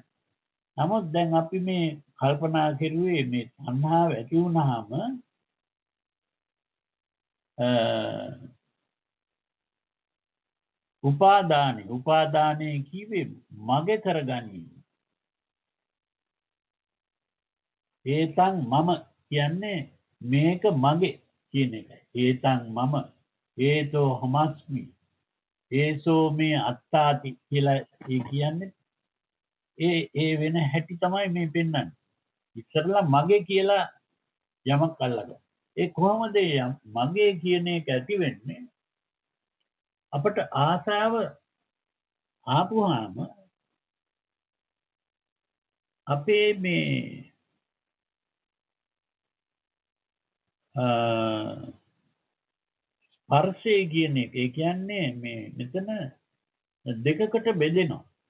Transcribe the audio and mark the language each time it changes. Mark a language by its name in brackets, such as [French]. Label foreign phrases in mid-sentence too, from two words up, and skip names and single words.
[Sinhala] නමුත් දැන් අපි මේ කල්පනා කරුවේ මේ තණ්හාව ඇති වුණාම උපාදානේ කිව්වේ මගේ කරගනීම. [Pali] ඒතං මම [Sinhala] කියන්නේ මේක මගේ කියන එකයි. [Pali] ඒතං මම ඒතෝ හමස්මි ඒසෝ මේ අත්තාති [Sinhala] කියලා කියන්නේ ඒ වෙන හැටි තමයි මේ පෙන්වන්නේ. ඉස්සරලා මගේ කියලා යමක් අල්ලගන්න. ඒ කොහොමද මගේ කියන එක ඇති වෙන්නේ? අපට ආසාව ආපුවාම අපේ මේ ස්පර්ශය කියන එක ඒ කියන්නේ මේ මෙතන දෙකකට බෙදෙනවා.